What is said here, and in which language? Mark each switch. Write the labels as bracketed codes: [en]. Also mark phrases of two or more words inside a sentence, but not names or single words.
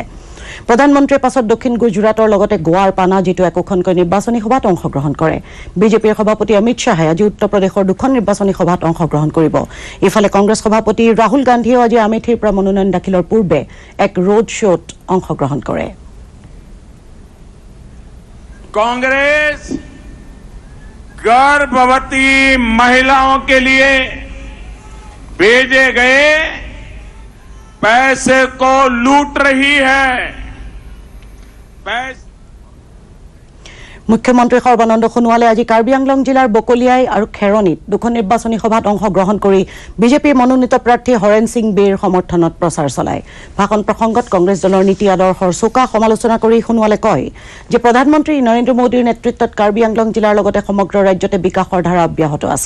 [as] প্ৰধানমন্ত্ৰীয়ে পাছত দক্ষিণ গুজৰাটৰ লগতে গোৱাৰ পানাজীতো একোখনকৈ নিৰ্বাচনী সভাত অংশগ্ৰহণ কৰে। বিজেপিৰ সভাপতি অমিত শ্বাহে আজি উত্তৰ প্ৰদেশৰ দুখন নিৰ্বাচনী সভাত অংশগ্ৰহণ কৰিব। ইফালে কংগ্ৰেছ সভাপতি ৰাহুল গান্ধীয়েও আজি আমেথিৰ পৰা মনোনয়ন দাখিলৰ পূৰ্বে এক ৰোড শ্ব'ত অংশগ্ৰহণ কৰে। [hi] कांग्रेस गर्भवती महिलाओं के लिए भेजे गए पैसे को लूट रही है। [as] মুখ্যমন্ত্ৰী সৰ্বানন্দ সোণোৱালে আজি কাৰ্বি আংলং জিলাৰ বকলিয়াই আৰু খেৰণীত দুখন নিৰ্বাচনী সভাত অংশগ্ৰহণ কৰি বিজেপিৰ মনোনীত প্ৰাৰ্থী হৰেণ সিং বেৰ সমৰ্থনত প্ৰচাৰ চলায়। ভাষণ প্ৰসংগত কংগ্ৰেছ দলৰ নীতি আদৰ্শৰ চোকা সমালোচনা কৰি সোণোৱালে কয় যে প্ৰধানমন্ত্ৰী নৰেন্দ্ৰ মোদীৰ নেতৃত্বত কাৰ্বি আংলং জিলাৰ লগতে সমগ্ৰ ৰাজ্যতে বিকাশৰ ধাৰা অব্যাহত আছে।